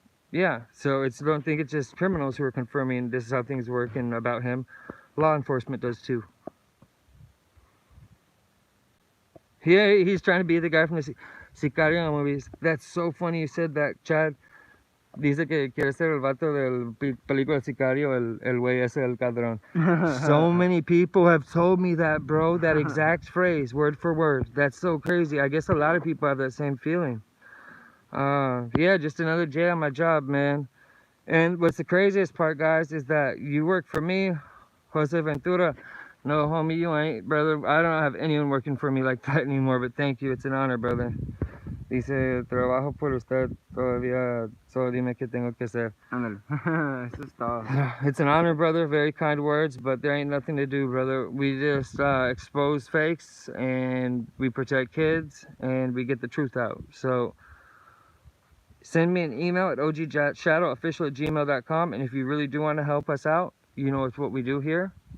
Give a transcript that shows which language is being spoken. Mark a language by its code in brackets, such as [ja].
[en] Yeah, so don't think it's just criminals who are confirming this is how things work and about him. Law enforcement does too. Yeah, he's trying to be the guy from the Sicario movies. That's so funny you said that, Chad. [es] Dice que quiere ser el vato del película Sicario, el güey ese del Calderon. [en] So many people have told me that, bro, that exact phrase, word for word. That's so crazy. I guess a lot of people have that same feeling. Yeah, just another J on my job, man. And what's the craziest part, guys, is that you work for me, Jose Ventura. No, homie, you ain't, brother. I don't have anyone working for me like that anymore, but thank you. It's an honor, brother. [es] Dice, trabajo por usted todavía, solo dime qué tengo que hacer. Ándale. Eso es todo. [en] It's an honor, brother. Very kind words, but there ain't nothing to do, brother. We just expose fakes, and we protect kids, and we get the truth out. So send me an email at ogshadowofficial@gmail.com, and if you really do want to help us out, you know it's what we do here.